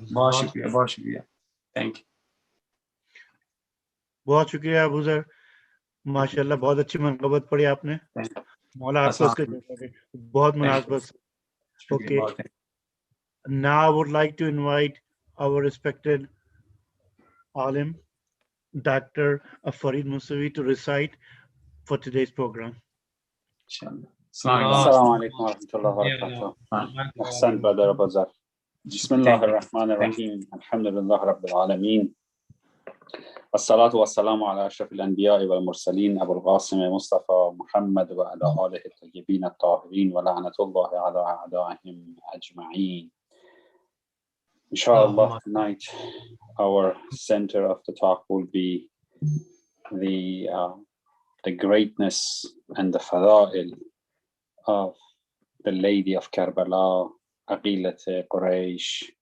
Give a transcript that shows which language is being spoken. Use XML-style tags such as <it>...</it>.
<hi>बहुत शुक्रिया, बहुत शुक्रिया, थैंक यू। बहुत शुक्रिया अबू सर, माशाल्लाह बहुत अच्छी मनक़बत पढ़ी आपने, मौला आपको उसके बहुत मुनासबत।</hi> <en>Okay, now I would like to invite our respected alim, Dr. Farid Musawi, to recite for today's program.</en> <ar>Assalamu alaikum wa rahmatullahi wa barakatuh. Ahsan brother Abu Zar. Bismillahir Rahmanir Rahim. Alhamdulillah Rabbil Alameen. والصلاة والسلام على أشرف الأنبياء والمرسلين أبو القاسم مصطفى محمد وعلى آله الطيبين الطاهرين ولعنة الله على أعدائهم أجمعين.</ar> <en>Inshallah, tonight our center of the talk will be the greatness and the fada'il of the Lady of Karbala, Aqilat Quraysh.</en>